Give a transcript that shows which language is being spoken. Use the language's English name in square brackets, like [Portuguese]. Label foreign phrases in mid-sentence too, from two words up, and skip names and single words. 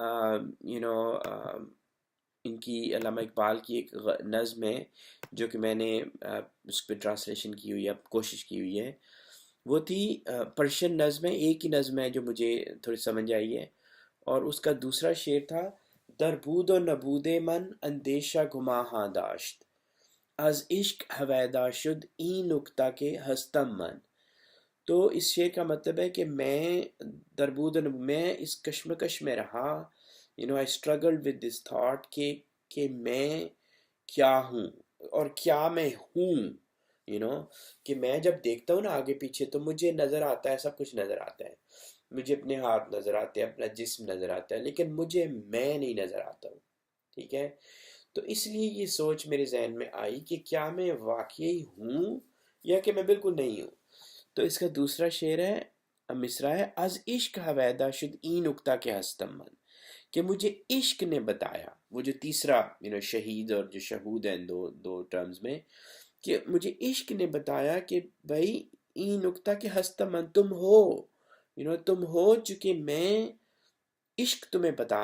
[Urdu] ان کی علامہ اقبال کی ایک نظم ہے جو کہ میں نے اس پہ ٹرانسلیشن کی ہوئی ہے کوشش کی ہوئی ہے وہ تھی پرشین نظم ہے ایک ہی نظم ہے جو مجھے تھوڑی سمجھ آئی ہے اور اس کا دوسرا شعر تھا [Persian] در بود و نبود من اندیشہ گماہاں داشت از عشق ہویدا شد این نکتہ کے ہستم من [Urdu] تو اس شعر کا مطلب ہے کہ میں میں اس کشمکش میں رہا [English] I struggled with this thought [Urdu] کہ میں کیا ہوں اور کیا میں ہوں کہ میں جب دیکھتا ہوں نا آگے پیچھے تو مجھے نظر آتا ہے سب کچھ نظر آتا ہے مجھے اپنے ہاتھ نظر آتے ہیں اپنا جسم نظر آتا ہے لیکن مجھے میں نہیں نظر آتا ہوں ٹھیک ہے تو اس لیے یہ سوچ میرے ذہن میں آئی کہ کیا میں واقعی ہوں یا کہ میں بالکل نہیں ہوں تو اس کا دوسرا شعر ہے مصرع ہے [Persian] از عشق ہویدا شد این نکتہ کے ہستم من [Urdu] کہ مجھے عشق نے بتایا وہ جو تیسرا شہید اور جو شہود ہیں دو ٹرمز میں کہ مجھے عشق نے بتایا کہ بھائی [Persian] این نکتہ کے ہستم من [Urdu] تم ہو چکے میں عشق تمہیں بتا